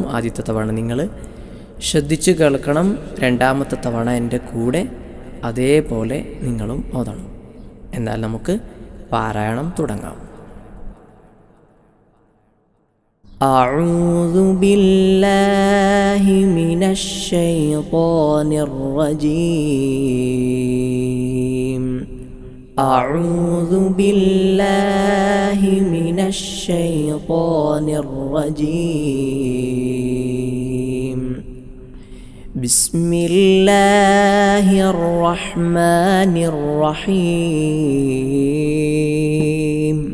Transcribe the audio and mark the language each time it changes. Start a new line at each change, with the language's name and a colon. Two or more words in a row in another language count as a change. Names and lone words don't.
Malayalam: ആദ്യത്തെ തവണ നിങ്ങൾ ശ്രദ്ധിച്ച് കേൾക്കണം, രണ്ടാമത്തെ തവണ എൻ്റെ കൂടെ അതേപോലെ നിങ്ങളും ഓതണം. എന്നാൽ നമുക്ക് പാരായണം തുടങ്ങാം.
Arabic: أعوذ بالله من الشيطان الرجيم. أعوذ بالله من الشيطان الرجيم. بسم الله الرحمن الرحيم.